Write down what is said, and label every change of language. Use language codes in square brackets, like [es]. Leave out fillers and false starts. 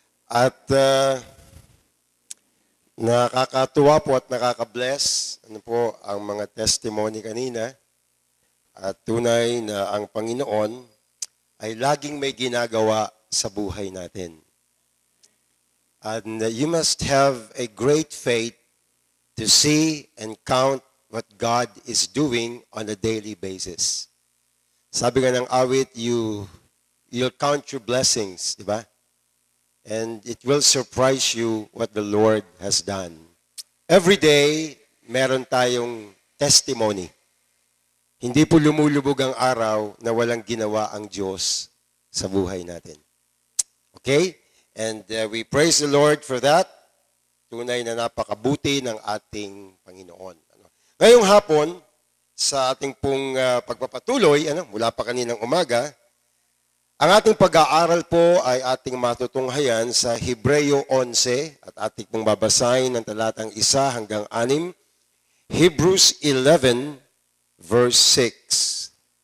[tl] At nakakatuwa po at nakaka-bless po ang mga testimony kanina. At tunay na ang Panginoon ay laging may ginagawa sa buhay natin. [en] And you must have a great faith to see and count what God is doing on a daily basis. [tl] Sabi nga ng awit, [en] you'll count your blessings, [tl] di ba? [en] And it will surprise you what the Lord has done. Every day, [tl] meron tayong testimony. Hindi po lumulubog ang araw na walang ginawa ang Diyos sa buhay natin. [en] Okay? And we praise the Lord for that. [tl] Tunay na napakabuti ng ating Panginoon. Ngayong hapon, sa ating pong pagpapatuloy, mula pa kaninang umaga, ang ating pag-aaral po ay ating matutunghayan sa Hebreo 11 at ating pong babasahin ng talatang 1 hanggang 6, [en] Hebrews 11 verse 6.